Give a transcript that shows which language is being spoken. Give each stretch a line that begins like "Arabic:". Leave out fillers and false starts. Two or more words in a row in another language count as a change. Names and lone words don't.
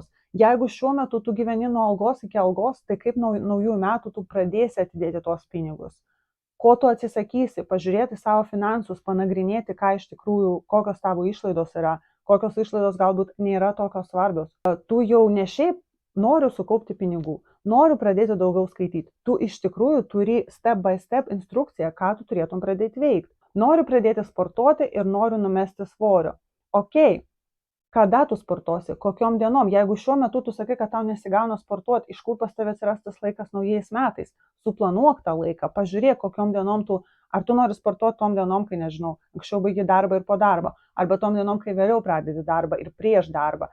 Lithuanian: Jeigu šiuo metu tu gyveni nuo algos iki algos, tai kaip naujų metų tu pradėsi atidėti tos pinigus? Ko tu atsisakysi? Pažiūrėti savo finansus, panagrinėti, ką iš tikrųjų, kokios tavo išlaidos yra, kokios išlaidos galbūt nėra tokios svarbios. Tu jau ne šiaip noriu sukaupti pinigų, noriu pradėti daugiau skaityti. Tu iš tikrųjų turi
English: step by step
Lithuanian: instrukciją, ką tu turėtum pradėti veikti. Noriu pradėti sportuoti ir noriu numesti svorio. Ok, Kada tu sportuosi, kokiom dienom. Jeigu šiuo metu tu sakai, kad tau nesigauna sportuoti, iš kur pas tave atsiras tas laikas naujais metais. Suplanuok tą laiką, pažiūrėk, kokiom dienom ar tu nori sportuoti tom dienom, kai, nežinau, anksčiau baigi darbą ir po darbo, arba tom dienom, kai vėliau pradedi darbą ir prieš darbą.